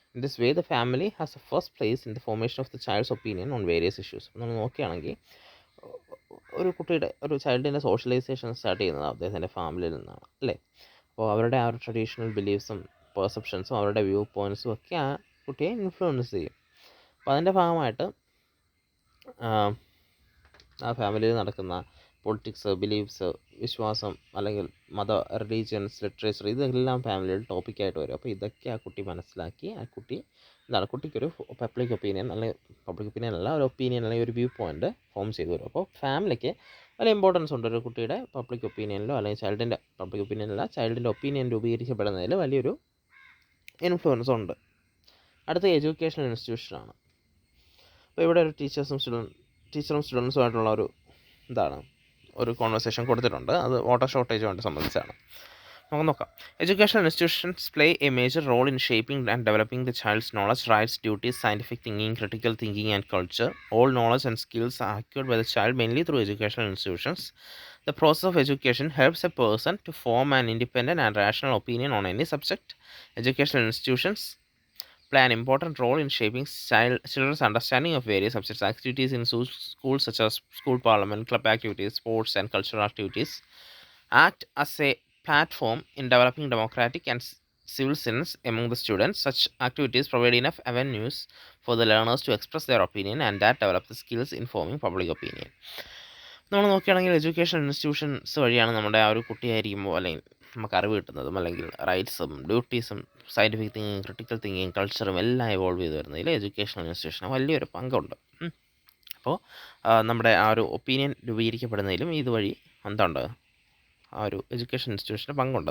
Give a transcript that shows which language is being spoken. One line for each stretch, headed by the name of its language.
English: In this way, the family has the first place in the formation of the child's opinion on various issues.
Malayalam: നമ്മൾ നോക്കുകയാണെങ്കിൽ ഒരു കുട്ടിയുടെ, ഒരു ചൈൽഡിൻ്റെ socialisation start ചെയ്യുന്നത് അദ്ദേഹത്തിൻ്റെ ഫാമിലിയിൽ നിന്നാണ്, അല്ലേ? അപ്പോൾ അവരുടെ ആ ഒരു ട്രഡീഷണൽ ബിലീഫ്സും പെർസെപ്ഷൻസും അവരുടെ വ്യൂ പോയിൻറ്റ്സും ഒക്കെ ആ കുട്ടിയെ ഇൻഫ്ലുവൻസ് ചെയ്യും. അപ്പോൾ അതിൻ്റെ ഭാഗമായിട്ട് ആ ഫാമിലിയിൽ നടക്കുന്ന പൊളിറ്റിക്സ്, ബിലീഫ്സ്, വിശ്വാസം, അല്ലെങ്കിൽ റിലീജിയൻസ്, ലിറ്ററേച്ചർ, ഇതെല്ലാം ഫാമിലിയിൽ ടോപ്പിക്കായിട്ട് വരും. അപ്പോൾ ഇതൊക്കെ ആ കുട്ടി മനസ്സിലാക്കി ആ കുട്ടി കുട്ടിക്കൊരു പബ്ലിക് ഒപ്പീനിയൻ, അല്ലെങ്കിൽ പബ്ലിക് ഒപ്പീനിയൻ അല്ല, ഒരു ഒപ്പീനിയൻ അല്ലെങ്കിൽ ഒരു വ്യൂ പോയിൻ്റ് ഫോം ചെയ്തു വരും. അപ്പോൾ ഫാമിലിക്ക് വലിയ ഇമ്പോർട്ടൻസ് ഉണ്ട് ഒരു കുട്ടിയുടെ പബ്ലിക് ഒപ്പീനിയനിലോ, അല്ലെങ്കിൽ ചൈൽഡിൻ്റെ പബ്ലിക് ഒപ്പീനിയനല്ല, ചൈൽഡിൻ്റെ ഒപ്പീനിയൻ രൂപീകരിക്കപ്പെടുന്നതിൽ വലിയൊരു ഇൻഫ്ലുവൻസ് ഉണ്ട്. അടുത്ത എഡ്യൂക്കേഷണൽ ഇൻസ്റ്റിറ്റ്യൂഷനാണ്. അപ്പോൾ ഇവിടെ ഒരു ടീച്ചറും സ്റ്റുഡൻസുമായിട്ടുള്ള ഒരു കോൺവെർസേഷൻ കൊടുത്തിട്ടുണ്ട്. അത് വാട്ടർ ഷോർട്ടേജുമായിട്ട് സംബന്ധിച്ചാണ്. നമുക്ക് നോക്കാം.
English: Educational institutions play a major role in shaping and developing the child's knowledge, rights, duties, scientific thinking, critical thinking, and culture. All knowledge and skills are acquired by the child mainly through educational institutions. The process of education helps a person to form an independent and rational opinion on any subject. Educational institutions play an important role in shaping children's understanding of various subjects. Activities in schools such as school parliament, club activities, sports, and cultural activities act as a platform in developing democratic and civil sense among the students. Such activities provide enough avenues for the learners to express their opinion and that develop the skills in forming public opinion.
Malayalam: നമ്മൾ നോക്കുകയാണെങ്കിൽ education institutions വഴിയാണ് നമ്മുടെ ആ ഒരു കുട്ടിയായിരിക്കുമ്പോൾ അല്ലെങ്കിൽ നമുക്ക് അറിവ് കിട്ടുന്നതും, അല്ലെങ്കിൽ റൈറ്റ്സും ഡ്യൂട്ടീസും സയൻറ്റിഫിക് തിങ്കിങ്, ക്രിട്ടിക്കൽ തിങ്കിങ്, കൾച്ചറും എല്ലാം എവോൾവ് ചെയ്ത് വരുന്നതിൽ എഡ്യൂക്കേഷണൽ ഇൻസ്റ്റിറ്റ്യൂഷന് വലിയൊരു പങ്കുണ്ട്. അപ്പോൾ നമ്മുടെ ആ ഒരു ഒപ്പീനിയൻ രൂപീകരിക്കപ്പെടുന്നതിലും ഇതുവഴി എന്തുണ്ട്, ആ ഒരു എഡ്യൂക്കേഷൻ ഇൻസ്റ്റിറ്റ്യൂഷന് പങ്കുണ്ട്.